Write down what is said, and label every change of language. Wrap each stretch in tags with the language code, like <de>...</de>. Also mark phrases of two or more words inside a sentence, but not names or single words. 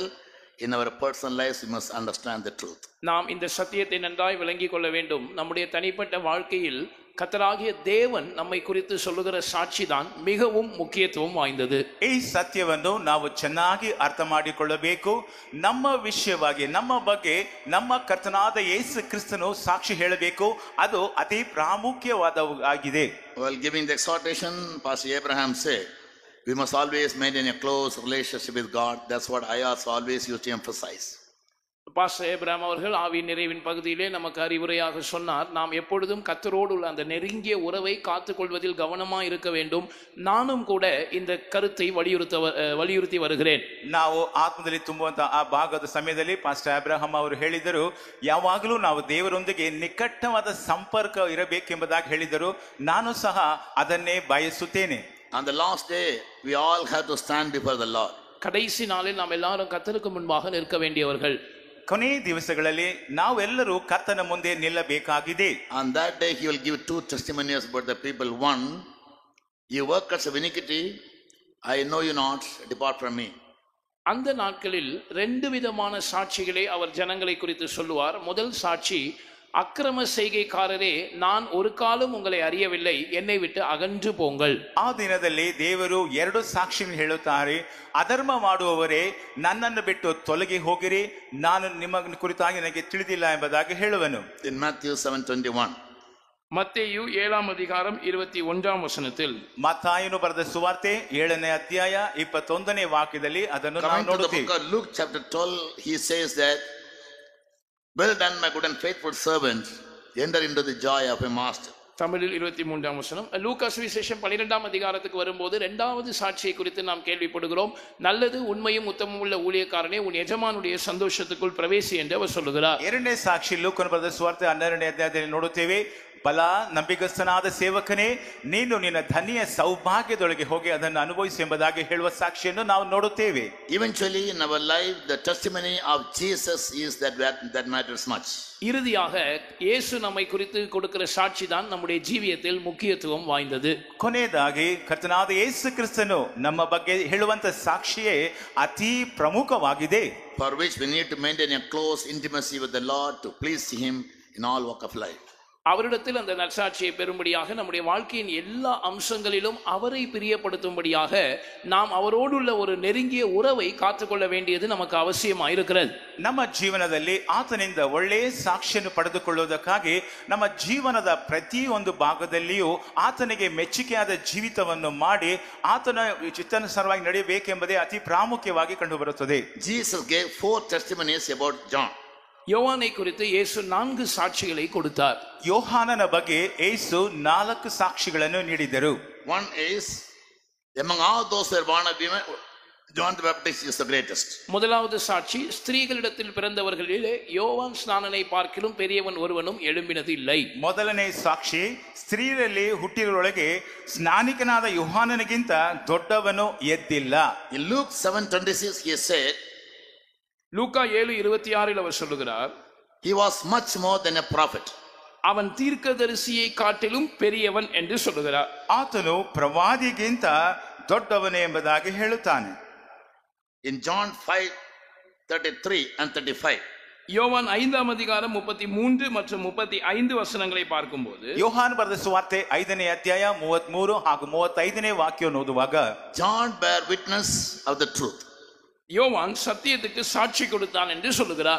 <en>In our personal lives we must understand the truth.</en> <ta>நாம் இந்த சத்தியத்தை நன்றாய் விளங்கிக் கொள்ள வேண்டும். நம்முடைய தனிப்பட்ட வாழ்க்கையில் கர்த்தராகிய தேவன் நம்மை குறித்து சொல்லுகிற சாட்சி தான் மிகவும் முக்கியத்துவம் வாய்ந்தது.</ta> <kn>ಈ ಸತ್ಯವನ್ನು ನಾವು ಚೆನ್ನಾಗಿ ಅರ್ಥ ಮಾಡಿಕೊಳ್ಳಬೇಕು. ನಮ್ಮ ವಿಷಯವಾಗಿ ನಮ್ಮ ಬಗ್ಗೆ ನಮ್ಮ ಕರ್ತನಾದ ಯೇಸು ಕ್ರಿಸ್ತನು ಸಾಕ್ಷಿ ಹೇಳಬೇಕು. ಅದು ಅತಿ ಪ್ರಾಮುಖ್ಯವಾದವಾಗಿದೆ.</kn> <en>While giving the exhortation, Pastor Abraham said, we must always maintain a close relationship with God. That's what I also always used to emphasize.</en> <ta>பாஸ்டர் ஏப்ரஹாம் அவர்கள் ஆவி நிறைவின் பகுதியிலே நமக்கு அறிவுரையாக சொன்னார், நாம் எப்பொழுதும் கர்த்தரோடு உள்ள அந்த நெருங்கிய உறவை காத்துக்கொள்வதில் கவனமாக இருக்க வேண்டும். நானும் கூட இந்த கருத்தை வலியுறுத்தி வருகிறேன்.</ta> <kn>ನಾವು ಆತ್ಮದಲ್ಲಿ ತುಂಬುವಂತ ಆ ಭಾಗದ ಸಮಯದಲ್ಲಿ ಪಾಸ್ಟರ್ ಅಬ್ರಹಾಂ ಅವರು ಹೇಳಿದರು, ಯಾವಾಗಲೂ ನಾವು ದೇವರೊಂದಿಗೆ ನಿಕಟವಾದ ಸಂಪರ್ಕ ಇರಬೇಕೆಂಬುದಾಗಿ ಹೇಳಿದರು. ನಾನು ಸಹ ಅದನ್ನೇ ಬಯಸುತ್ತೇನೆ.</kn> <en>On the last day we all have to stand before the Lord.</en> <ta>கடைசி நாளில் நாம் எல்லாரும் கர்த்தருக்கு முன்பாக நிற்க வேண்டியவர்கள்.</ta> <kn>ಕೊನೆ ದಿವಸಗಳಲ್ಲಿ ನಾವೆಲ್ಲರೂ ಕರ್ತನ ಮುಂದೆ ನಿಲ್ಲಬೇಕಾಗಿದೆ.</kn> <en>On that day he will give two testimonies about the people. One, you workers of iniquity, I know you not, depart from me.</en> <ta>அந்த நாட்களில் ரெண்டு விதமான சாட்சிகளை அவர் ஜனங்களை குறித்து சொல்லுவார். முதல் சாட்சி, அக்கிரம செய்கைக்காரரே, நான் ஒரு காலம் உங்களை அறியவில்லை, என்னை விட்டு ಅಗன்று போங்கள்.</ta> <kn>ಆ ದಿನದಲ್ಲಿ ದೇವರು ಎರಡು ಸಾಕ್ಷಿಗಳನ್ನು ಹೇಳುತ್ತಾರೆ. ಅಧರ್ಮ ಮಾಡುವವರೇ, ನನ್ನನ್ನು ಬಿಟ್ಟು ತೊಲಗಿ ಹೋಗಿರಿ, ನಾನು ನಿಮ್ಮ ಕುರಿತಾಗಿ ನನಗೆ ತಿಳಿದಿಲ್ಲ ಎಂಬುದಾಗಿ ಹೇಳುವನು.</kn> <en>In Matthew 7:21.</en> <ta>மத்தேயு 7ஆம் அதிகாரம் 21ஆம் வசனத்தில்,</ta> <kn>ಮತ್ತಾಯನು ಬರೆದ ಸುವಾರ್ತೆ 7ನೇ ಅಧ್ಯಾಯ 21ನೇ ವಾಕ್ಯದಲ್ಲಿ ಅದನ್ನು ನಾವು</kn> <en>Coming to the</en> <kn>ನೋಡುತ್ತೇವೆ.</kn> <en>book of Luke chapter 12, he says that, well done my good and faithful servant, enter into the joy of your master.</en> <ta>தமிழில் 23ஆம் வசனம். லூக்கா சுவிசேஷம் 12ஆம் அதிகாரத்துக்கு வரும்போது இரண்டாவது சாட்சியை குறித்து நாம் கேள்விப்படுகிறோம். நல்லது உண்மையும் உத்தமமும் உள்ள ஊழியக்காரனே, உன் எஜமானுடைய சந்தோஷத்துக்குள் பிரவேசி என்று அவர் சொல்லுகிறார்.</ta> <kn>ಎರಡನೇ ಸಾಕ್ಷಿ ಲೂಕನ ಬರೆದ ಸುವಾರ್ತೆ 12ನೇ ಅಧ್ಯಾಯದಲ್ಲಿ ನೋಡುತ್ತೇವೆ. ಬಲ ನಂಬಿಗಸ್ತನಾದ ಸೇವಕನೇ, ನೀನು ನಿನ್ನ ಧನ್ಯ ಸೌಭಾಗ್ಯದೊಳಗೆ ಹೋಗಿ ಅದನ್ನು ಅನುಭವಿಸಿ ಎಂಬುದಾಗಿ ಹೇಳುವ ಸಾಕ್ಷಿಯನ್ನು ನಾವು ನೋಡುತ್ತೇವೆ.</kn> <en>Eventually in our life the testimony of Jesus is that matters much.</en> <ta>இறுதியாக இயேசு நம்மை குறித்து கொடுக்கிற சாட்சி தான் நம்முடைய ஜீவியத்தில் முக்கியத்துவம் வாய்ந்தது.</ta> <kn>ಕೊನೆಯದಾಗಿ ಕರ್ತನಾದ ಯೇಸು ಕ್ರಿಸ್ತನು ನಮ್ಮ ಬಗ್ಗೆ ಹೇಳುವಂತ ಸಾಕ್ಷಿಯೇ ಅತಿ ಪ್ರಮುಖವಾಗಿದೆ.</kn> <en>For which we need to maintain a close intimacy with the Lord to please him in all walk of life.</en> <ta>அவரிடத்தில் அந்த நற்சாட்சியை பெறும்படியாக நம்முடைய வாழ்க்கையின் எல்லா அம்சங்களிலும் அவரை பிரியப்படுத்தும்படியாக நாம் அவரோடுள்ள ஒரு நெருங்கிய உறவை காத்துக்கொள்ள வேண்டியது நமக்கு அவசியமாயிருக்கிறது.</ta> <kn>ನಮ್ಮ ಜೀವನದಲ್ಲಿ ಆತನಿಂದ ಒಳ್ಳೆಯ ಸಾಕ್ಷಿಯನ್ನು ಪಡೆದುಕೊಳ್ಳುವುದಕ್ಕಾಗಿ ನಮ್ಮ ಜೀವನದ ಪ್ರತಿಯೊಂದು ಭಾಗದಲ್ಲಿಯೂ ಆತನಿಗೆ ಮೆಚ್ಚುಗೆಯಾದ ಜೀವಿತವನ್ನು ಮಾಡಿ ಆತನ ಚಿತ್ತಾನುಸಾರವಾಗಿ ನಡೆಯಬೇಕೆಂಬುದೇ ಅತಿ ಪ್ರಾಮುಖ್ಯವಾಗಿ ಕಂಡುಬರುತ್ತದೆ.</kn> <en>Jesus gave 4 testimonies about John.</en> <ta>யோவானை குறித்து இயேசு 4 சாட்சிகளை கொடுத்தார்.</ta> <kn>ಯೋಹಾನನ ಬಗ್ಗೆ ಯೇಸು 4 ಸಾಕ್ಷಿಗಳನ್ನು ನೀಡಿದರು.</kn> <en>One is, among all those who are born of women, John the Baptist is the greatest.</en> <ta>முதலாவது சாட்சி, ஸ்திரீகளிடத்தில் பிறந்தவர்களிலே யோவான் ஸ்நானனை பார்க்கிலும் பெரியவன் ஒருவனும் எழும்பினது இல்லை.</ta> <kn>ಮೊದಲನೇ ಸಾಕ್ಷಿ, ಸ್ತ್ರೀಯರಲ್ಲಿ ಹುಟ್ಟಿರೊಳಗೆ ಸ್ನಾನಿಕನಾದ ಯೋಹಾನನಿಗಿಂತ ದೊಡ್ಡವನು ಎದ್ದಿಲ್ಲ.</kn> <en>In Luke 7:26 he said,</en> <ta>லூக்கா 7:26 அவர் சொல்லுகிறார்,</ta> <en>he was much more than a prophet.</en> <ta>அவன் தீர்க்கதரிசியை காட்டிலும் பெரியவன் என்று சொல்லுகிறார்.</ta> <kn>ಆತನು ಪ್ರವಾದಿಗಿಂತ ದೊಡ್ಡವನೇ ಎಂಬುದಾಗಿ ಹೇಳುತ್ತಾನೆ.</kn> <en>In John 5:33 and 35,</en> <ta>யோவான் 5ஆம் அதிகாரம் 33 மற்றும் 35 வசனங்களை பார்க்கும்போது,</ta> <kn>ಯೋಹಾನ ಬರೆದ ಸುವಾರ್ತೆ 5ನೇ ಅಧ್ಯಾಯ 33 ಹಾಗೂ 35ನೇ ವಾಕ್ಯವನ್ನು ಓದುವಾಗ,</kn> <en>John bear witness of the truth.</en> <ta>யோவான் சத்தியத்துக்கு சாட்சி கொடுத்தான் என்று சொல்லுகிறார்.</ta>